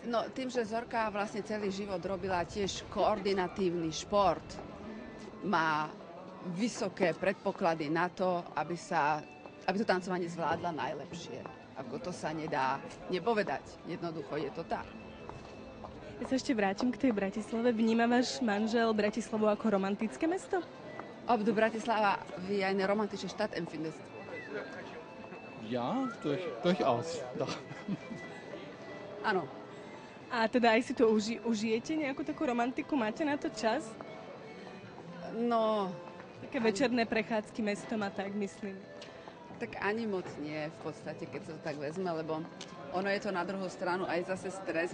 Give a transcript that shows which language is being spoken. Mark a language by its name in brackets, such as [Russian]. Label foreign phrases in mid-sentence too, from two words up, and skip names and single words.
[Slovak] No, tým, že Zorka vlastne celý život robila tiež koordinatívny šport, má vysoké predpoklady na to, aby to tancovanie zvládla najlepšie. Ako to sa nedá nepovedať. Jednoducho je to tak. Ja sa ešte vrátim k tej Bratislave. Vníma váš manžel Bratislavu ako romantické mesto? [German] Ob du Bratislava wie eine romantische Stadt empfindest? Ja, durchaus. Doch. [Slovak] Áno. A teda aj si to užijete, nejakú takú romantiku? Máte na to čas? No... Také večerné prechádzky mestom a tak, myslím. Tak ani moc nie, v podstate, keď sa to tak vezme, lebo ono je to na druhú stranu aj zase stres.